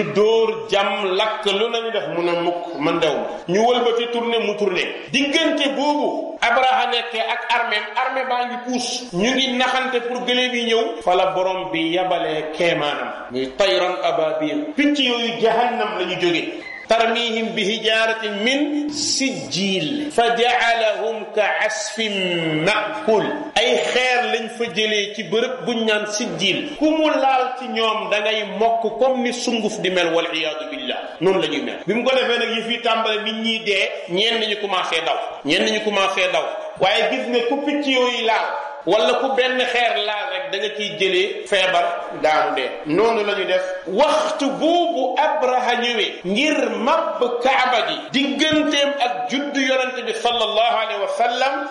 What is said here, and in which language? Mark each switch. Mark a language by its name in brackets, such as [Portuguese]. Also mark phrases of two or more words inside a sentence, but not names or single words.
[Wolof] dóor jam lakk lu nañu def mu ne mukk man dew ñu wëlbati tourné mu tourné diggante boobu Abraha nekkee ak armée baa ngi puus ñu ngi naxante pour gëléem yi ñëw fa la borom bi yabalee keemaanam muy [Arabic] طيرا أبابيل [Wolof] picc yooyu jahannam la ñu jóge [Arabic] ترميهم بحجارة من سجيل فجعلهم كعصف مأكول [Wolof] ay xeer lañ fa jëlee ci bërëb buñ naan sijjil ku mu laal ci ñoom da ngay mokk comme ni sunguf di mel [Arabic] والعياذ بالله [Wolof] noonu la ñuy mel bi mu ko defee nag yi fi tàmbale nit ñi dee ñenn ñu commencé daw waaye gis nga ku picc yooyu laal wala ku benn xeer laal rek da nga ciy jëlee feebar daanu dee noonu la ñu def waxtu boobu Abraha ñëwee ngir mabb kaaba gi digganteem ak juddu yonente bi [Arabic] صلى الله عليه وسلم